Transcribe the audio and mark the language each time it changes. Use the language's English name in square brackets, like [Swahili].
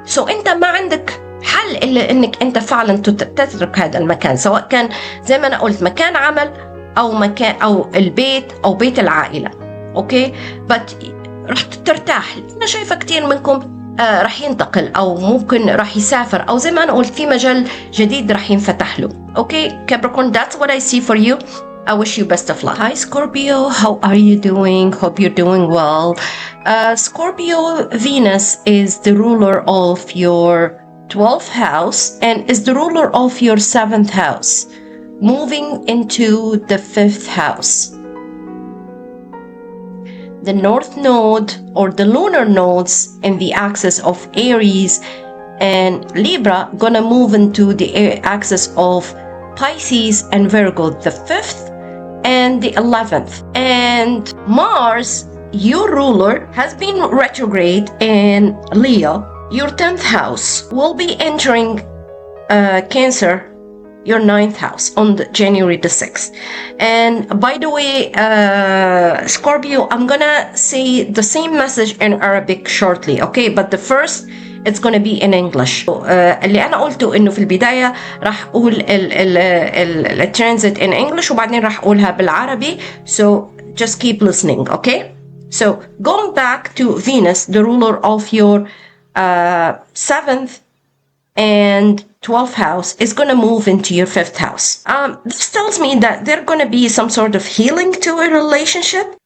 [Arabic] أنت ما عندك حل إلا إنك أنت فعلا تترك هذا المكان، سواء كان زي ما أنا قلت مكان عمل أو مكان أو البيت أو بيت العائلة أوكي. راح ترتاح. أنا شايفة كتير منكم راح ينتقل أو ممكن راح يسافر، أو زي ما أنا قلت في مجال جديد راح ينفتح له أوكي. كابريكورن [English] that's what I see for you. I wish you best of luck. Hi Scorpio, how are you doing? Hope you're doing well. Scorpio, Venus is the ruler of your 12th house and is the ruler of your 7th house, moving into the 5th house. The North Node or the lunar nodes in the axis of Aries and Libra gonna move into the axis of Pisces and Virgo, the 5th and the 11th. And Mars, your ruler, has been retrograde in Leo. Your 10th house will be entering Cancer, your 9th house, on January the 6th. And by the way, Scorpio, I'm gonna say the same message in Arabic shortly, okay? But the first, it's gonna be in English. [Arabic] اللي أنا قلته إنه في البداية راح أقول الترانزيت [English] in English [Arabic] وبعدين راح أقولها بالعربي. [English] So just keep listening, okay? So going back to Venus, the ruler of your 7th and 12th house is going to move into your 5th house. This tells me that there's going to be some sort of healing to a relationship.